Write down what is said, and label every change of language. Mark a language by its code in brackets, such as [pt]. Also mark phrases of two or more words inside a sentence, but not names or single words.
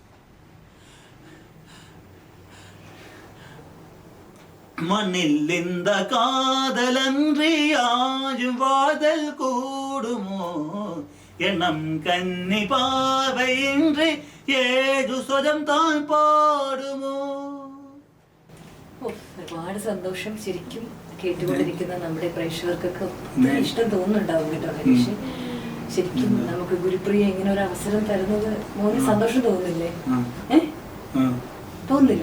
[ta] மண்ணில் இந்த காதலன்றி யாரும் வாதல் கூடுமோ எண்ணம் கன்னி பாவையின்றி ஏழு ஸ்வரம் தான் பாடுமோ. [ml] ഒരുപാട് സന്തോഷം. ശരിക്കും കേട്ടുകൊണ്ടിരിക്കുന്ന നമ്മുടെ പ്രേക്ഷകർക്കൊക്കെ ഇഷ്ടം തോന്നുന്നുണ്ടാവും കേട്ടോ ഹരീഷ്. ശരിക്കും നമുക്ക് ഗുരുപ്രിയ ഇങ്ങനെ ഒരു അവസരം തരുന്നത് മോന് സന്തോഷം തോന്നുന്നില്ലേ? തോന്നുന്നില്ലേ?